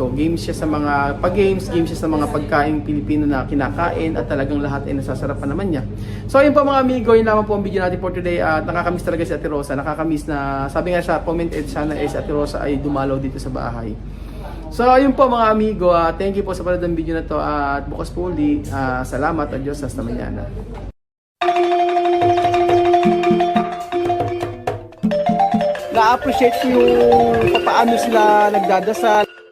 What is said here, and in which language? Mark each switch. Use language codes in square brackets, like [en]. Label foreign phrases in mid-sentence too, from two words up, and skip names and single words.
[tl] Game siya sa mga game siya sa mga pagkain Pilipino na kinakain at talagang lahat ay nasasarapan naman niya. So ayun po mga amigo, yun lamang po ang video natin [en] for today [tl] at nakakamiss talaga si Ate Rosa. Nakakamiss na, sabi nga sa comment sana si Ate Rosa ay dumalaw dito sa bahay. So ayun po mga amigo, [en] thank you [tl] po sa panood ng video na to at bukas po uli. Salamat at Diyos [es] hasta mañana. [tl] Na-appreciate ko yung paano sila nagdadasal.